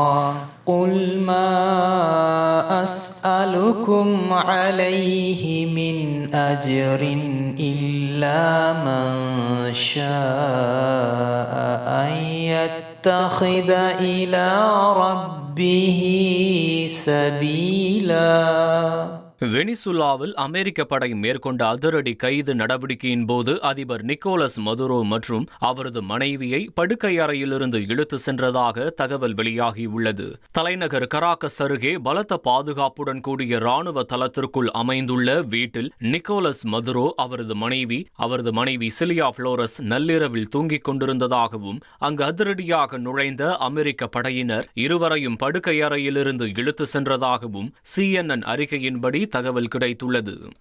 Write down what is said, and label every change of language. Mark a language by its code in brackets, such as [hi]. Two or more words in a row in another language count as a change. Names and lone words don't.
[ar] قل ما أسألكم عليه من أجر إلا من شاء أن يتخذ إلى ربه سبيلا. [ta] வெனிசுலாவில் அமெரிக்க படை மேற்கொண்ட அதிரடி கைது நடவடிக்கையின் போது அதிபர் நிக்கோலஸ் மதுரோ மற்றும் அவரது மனைவியை படுக்கை அறையிலிருந்து இழுத்து சென்றதாக தகவல் வெளியாகியுள்ளது. தலைநகர் கராகஸ் அருகே பலத்த பாதுகாப்புடன் கூடிய ராணுவ தளத்திற்குள் அமைந்துள்ள வீட்டில் நிக்கோலஸ் மதுரோ அவரது மனைவி சிலியா புளோரஸ் நள்ளிரவில் தூங்கிக் கொண்டிருந்ததாகவும் அங்கு அதிரடியாக நுழைந்த அமெரிக்க படையினர் இருவரையும் படுக்கை அறையிலிருந்து இழுத்து சென்றதாகவும் CNN அறிக்கையின்படி தகவல் கிடைத்துள்ளது.